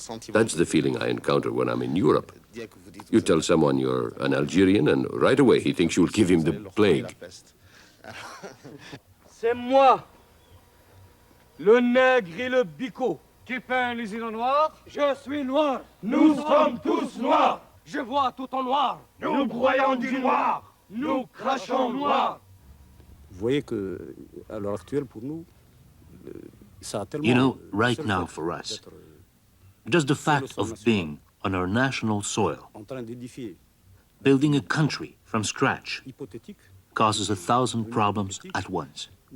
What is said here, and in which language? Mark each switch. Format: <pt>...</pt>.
<en>That's the feeling I encounter when I'm in Europe. You tell someone you're an Algerian and right away he thinks you'll give him the plague.</en> <fr>C'est moi, le nègre et le bicot. Qui peint les îles noires? Je suis noir. Nous sommes tous noirs. Je vois tout en noir. Nous broyons du noir. Nous crachons noir. Vous voyez que, à l'heure actuelle, pour nous, ça a tellement...</fr> <en>You know, right now for us, just the fact of being on our national soil, building a country from scratch, causes 1,000 problems at once.</en>